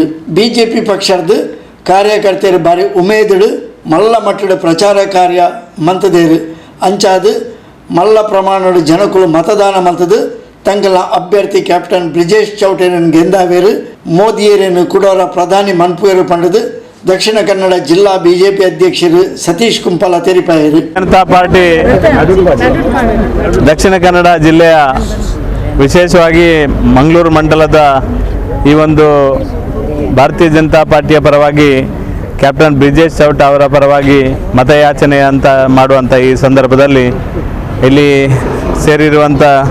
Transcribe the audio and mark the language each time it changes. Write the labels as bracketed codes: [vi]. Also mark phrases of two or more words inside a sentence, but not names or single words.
[tcy] ಬಿಜೆಪಿ ಪಕ್ಷದ ಕಾರ್ಯಕರ್ತರು ಬಾರಿ ಉಮೇದುಡು ಮಲ್ಲ ಮಟ್ಟದ ಪ್ರಚಾರ ಕಾರ್ಯ ಮಂತದೇರು ಅಂಚಾದು ಮಲ್ಲ ಪ್ರಮಾಣದ ಜನಕುಲು ಮತದಾನ ಮಂತದು ತಂಗಲ ಅಭ್ಯರ್ಥಿ ಕ್ಯಾಪ್ಟನ್ ಬ್ರಿಜೇಶ್ ಚೌಟೇರನ್ನು ಗೆಂದಾವೇರು ಮೋದಿಯರೇನು ಕುಡೋರ ಪ್ರಧಾನಿ ಮನ್ಪುಯರು ಪಂಡದು ದಕ್ಷಿಣ ಕನ್ನಡ ಜಿಲ್ಲಾ ಬಿಜೆಪಿ ಅಧ್ಯಕ್ಷರು ಸತೀಶ್ ಕುಂಪಲ ತೆರಿಪಾಯರು. [kn] ಜನತಾ ಪಾರ್ಟಿ ದಕ್ಷಿಣ ಕನ್ನಡ ಜಿಲ್ಲೆಯ ವಿಶೇಷವಾಗಿ ಮಂಗಳೂರು ಮಂಡಲದ ಈ ಒಂದು ಭಾರತೀಯ ಜನತಾ ಪಾರ್ಟಿಯ ಪರವಾಗಿ ಕ್ಯಾಪ್ಟನ್ ಬ್ರಿಜೇಶ್ ಚೌಟ ಅವರ ಪರವಾಗಿ ಮತಯಾಚನೆ ಅಂತ ಮಾಡುವಂಥ ಈ ಸಂದರ್ಭದಲ್ಲಿ ಇಲ್ಲಿ ಸೇರಿರುವಂಥ